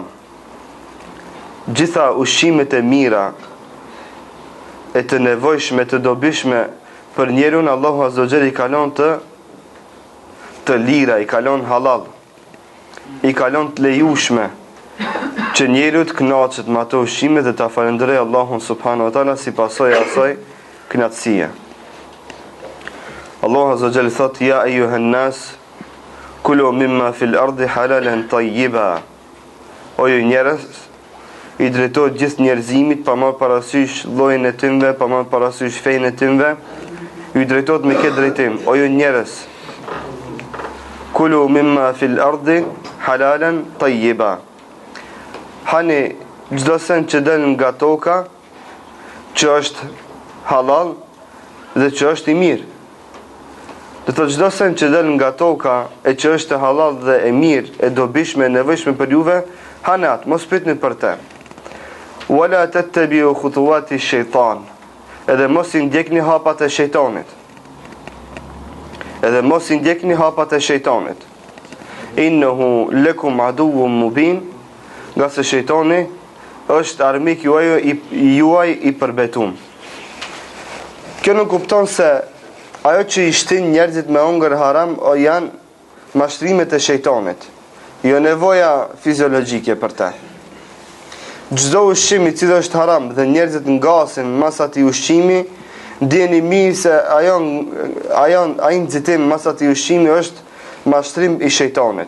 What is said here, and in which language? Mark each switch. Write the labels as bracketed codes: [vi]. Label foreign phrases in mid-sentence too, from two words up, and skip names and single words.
[sq] Gjitha ushqimet e mira e të nevojshme, të dobishme për njerun, Allahu [ar] عز وجل [sq] i kalon të lira, i kalon halal, i kalon të lejushme, që njeru të kënaqet me ato ushqime dhe ta falënderojë Allahun [ar] سبحانه وتعالى [sq] si pasojë asaj kënaqësie. Allahu [ar] عز وجل [sq] thot: [ar] "يا أيها الناس كلوا مما في الأرض حلالا طيبا." [sq] O ju njerëz, i drejtohet gjithë njerëzimit, pa marrë parasysh llojin e tyre, pa marrë parasysh fenë e tyre, i drejtohet me këtë drejtim. O ju njerëz, [ar] كلوا مما في الأرض حلالا طيبا. [sq] Hani çdo sen që del nga toka, që është halal dhe që është i mirë. Dhe të çdo sen që del nga toka e që është halal dhe e mirë, e dobishme, e nevojshme për juve, hani atë, mos pyetni për të. [ar] ولا تتبعوا خطوات الشيطان. [sq] Edhe mos i ndjekni hapat e shejtanit. Edhe mos i ndjekni hapat e shejtanit. [ar] إنه لكم عدو مبين. [sq] Nga se shejtani është armik juaj i përbetuar. Kjo nuk kupton se ajo që i shtin njerëzit me hongër haram o janë mashtrimet e shejtanit. Jo nevoja fiziologjike për te. Çdo ushqim i cili është haram dhe njerëzit ngasin mas atij ushqimi, ndjeni mirë se ai nxitim mas atij ushqimi është mashtrim i shejtanit.